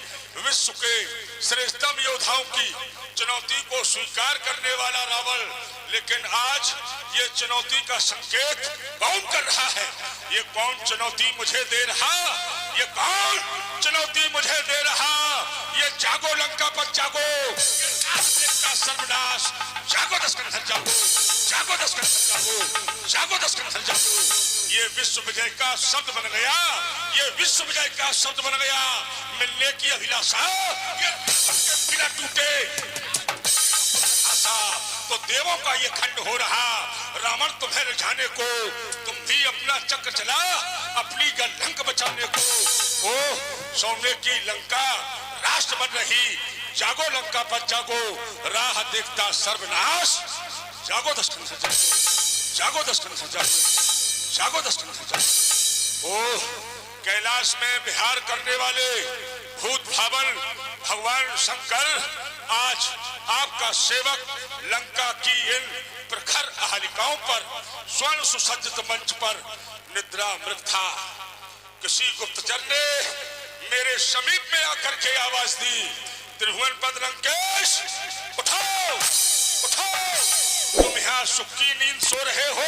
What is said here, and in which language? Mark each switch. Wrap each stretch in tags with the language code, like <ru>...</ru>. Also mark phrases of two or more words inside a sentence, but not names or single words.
<hi>विश्व के श्रेष्ठतम योद्धाओं की चुनौती को स्वीकार करने वाला रावण, लेकिन आज ये चुनौती का संकेत कौन कर रहा है? ये कौन चुनौती मुझे दे रहा? ये कौन चुनौती मुझे दे रहा? ये जागो लंका पर जागो, का सर्वनाश, जागो दशकंधर जागो, जागो दशकंधर जागो, जागो दशकंधर जागो। ये विश्व विजय का शब्द बन गया, ये विश्व विजय का शब्द बन गया। मिलने की अभिलाषा ये बिना टूटे आशा, तो देवों का ये खंड हो रहा। रावण तुम्हें रिझाने को, तुम भी अपना चक्र चला अपनी लंका बचाने को। ओ सोने की लंका राष्ट्र बन रही, जागो लंका पर जागो, राह देखता सर्वनाश, जागो दशकंधर जागो, जागो दशकंधर जागो, जागो दशकंधर जागो। ओ कैलाश में विहार करने वाले भूत भावन भगवान शंकर, आज आपका सेवक लंका की इन प्रखर अहालिकाओं पर स्वर्ण सुसज्जित मंच पर निद्रा मृत था। किसी गुप्तचर ने मेरे समीप में आकर के आवाज दी, त्रिभुवन पद लंकेश उठाओ, उठाओ, तुम यहाँ सुख की नींद सो रहे हो।</hi>